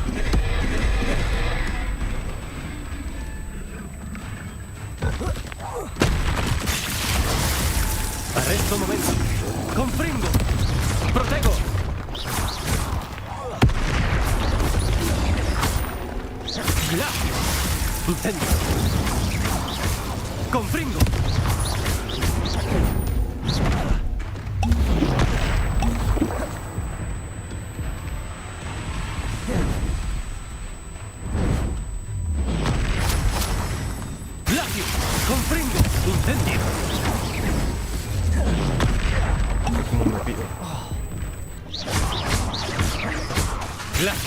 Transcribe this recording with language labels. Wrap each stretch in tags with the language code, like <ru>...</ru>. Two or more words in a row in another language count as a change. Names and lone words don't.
<es>Arresto momento. Confringo. Protego. Glacio. Incendio. Confringo. Glacio. Confringo. Incendio. ¿Cómo me pido? Glacio.</es>